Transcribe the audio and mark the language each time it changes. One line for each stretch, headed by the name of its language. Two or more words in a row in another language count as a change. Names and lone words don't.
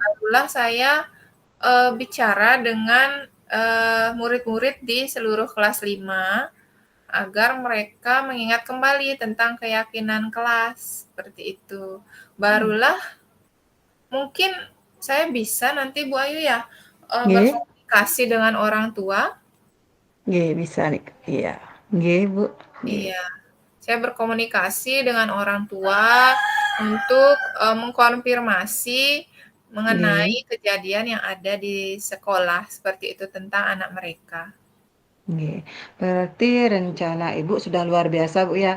Indonesian: barulah saya bicara dengan murid-murid di seluruh kelas 5 agar mereka mengingat kembali tentang keyakinan kelas, seperti itu. Barulah mungkin saya bisa nanti Bu Ayu ya, Nggih, berkomunikasi dengan orang tua. nggih bisa nih. Iya. Nggih, Bu. Nggih. Iya, saya berkomunikasi dengan orang tua untuk, mengkonfirmasi mengenai Nggih. kejadian yang ada di sekolah, seperti itu, tentang anak mereka. Nggih, berarti rencana Ibu sudah luar biasa, Bu, ya.